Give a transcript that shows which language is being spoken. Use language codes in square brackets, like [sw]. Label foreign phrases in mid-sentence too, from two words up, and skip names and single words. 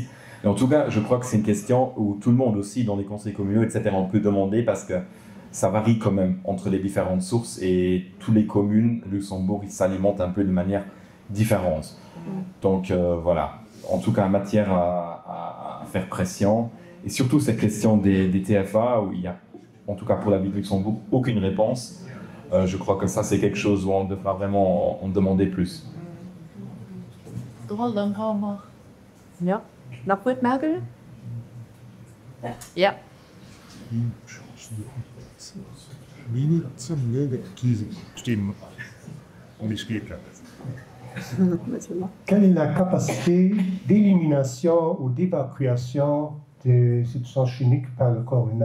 [fr] Et en tout cas, je crois que c'est une question où tout le monde aussi, dans les conseils communaux, etc., on peut demander parce que ça varie quand même entre les différentes sources et toutes les communes, Luxembourg, ils s'alimentent un peu de manière différente. Donc voilà, en tout cas, en matière à faire pression, et surtout cette question des TFA, où il y a, en tout cas pour la ville de Luxembourg, aucune réponse. Je crois que ça, c'est quelque chose où on devra vraiment en demander plus. [nl] Ja. Nog wat maken? Ja. [fr] Quelle est la capacité d'élimination ou d'évacuation des substances chimiques par le corps humain?